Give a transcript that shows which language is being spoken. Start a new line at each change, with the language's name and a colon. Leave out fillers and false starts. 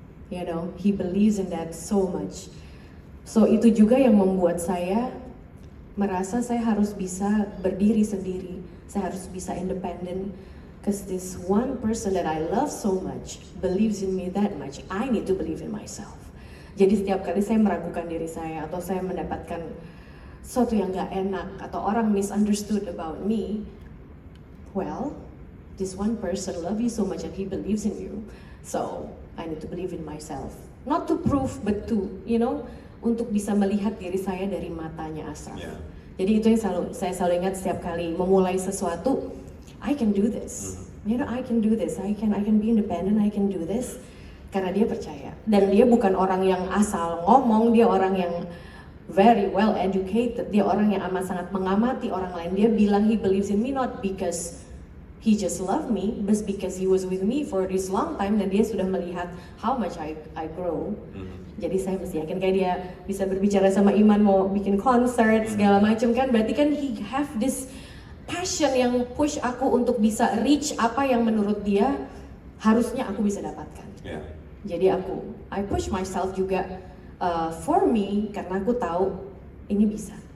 English: You know, he believes in that so much.
Indonesian: So itu juga yang membuat saya merasa saya harus bisa berdiri sendiri, saya harus bisa independen.
English: Because this one person that I love so much believes in me that much, I need to believe in myself.
Indonesian: Jadi setiap kali saya meragukan diri saya atau saya mendapatkan sesuatu yang gak enak atau orang
English: misunderstood about me, well, this one person love you so much and he believes in you. So I need to believe in myself. Not to prove, but to, you know,
Indonesian: untuk bisa melihat diri saya dari matanya Ashraf.
English: Yeah.
Indonesian: Jadi itu yang saya selalu ingat setiap kali memulai sesuatu,
English: I can do this. You know, I can do this. I can be independent. I can do this.
Indonesian: Karena dia percaya. Dan dia bukan orang yang asal ngomong, dia orang yang
English: very well educated.
Indonesian: Dia orang yang amat sangat mengamati orang lain. Dia bilang
English: he believes in me not because he just loved me, but because he was with me for this long time
Indonesian: dan dia sudah melihat
English: how much I grow.
Indonesian: Jadi saya mesti yakin kayak dia bisa berbicara sama Iman mau bikin konser segala macam kan, berarti kan
English: he have this passion
Indonesian: yang
English: push
Indonesian: aku untuk bisa
English: reach
Indonesian: apa yang menurut dia harusnya aku bisa dapatkan. Yeah. Jadi
English: I push myself
Indonesian: juga
English: for me
Indonesian: karena aku tahu ini bisa.